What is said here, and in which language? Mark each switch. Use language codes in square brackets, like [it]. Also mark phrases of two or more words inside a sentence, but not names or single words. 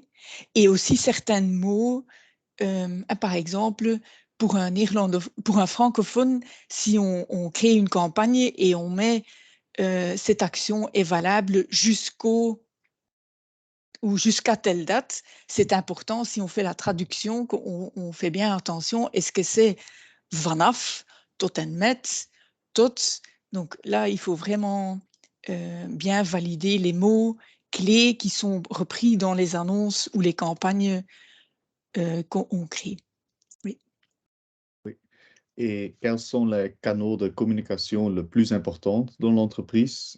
[fr] Et aussi certains mots, par exemple, pour un francophone, si on crée une campagne et on met cette action est valable jusqu'à telle date, c'est important si on fait la traduction qu'on fait bien attention. Est-ce que c'est [nl] vanaf, tot en met, tot? [fr] Donc là, il faut vraiment bien valider les mots clés qui sont repris dans les annonces ou les campagnes qu'on crée. Oui. Oui. Et quels sont les canaux de communication le plus importants dans l'entreprise?